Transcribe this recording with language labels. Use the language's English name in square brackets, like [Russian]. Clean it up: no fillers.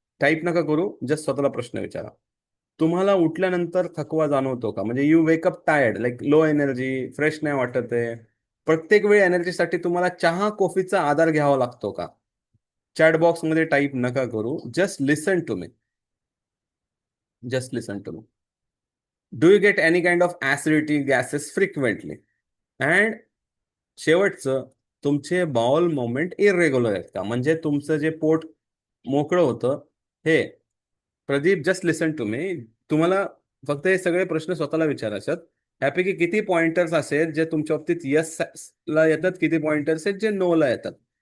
[Marathi] Type नका करू, just स्वतःला प्रश्न विचारा. तुम्हाला उठल्यानंतर थकवा जाणवतो का? [English] म्हणजे you wake up tired, like low energy, [Marathi] fresh नाही वाटत आहे. प्रत्येक वेळी एनर्जीसाठी तुम्हाला चहा कॉफीचा आधार घ्यावा लागतो का? चॅट बॉक्स मध्ये टाईप नका करू, [English] Just listen to me. Just listen to me. Do you get any kind of acidity, gases frequently? [Marathi] And शेवटचं, तुमचे बाउल मुवमेंट इरेग्युलर आहेत का? म्हणजे तुमचं जे पोट मोकळं होतं हे. Pradeep, [English] Just listen to me. [Marathi] तुम्हाला फक्त हे सगळे प्रश्न स्वतःला विचारायचे आहेत. यापैकी किती पॉइंटर्स असेल जे तुमच्या बाबतीत यस ला येतात, किती पॉइंटर्स आहेत जे नो ला येतात?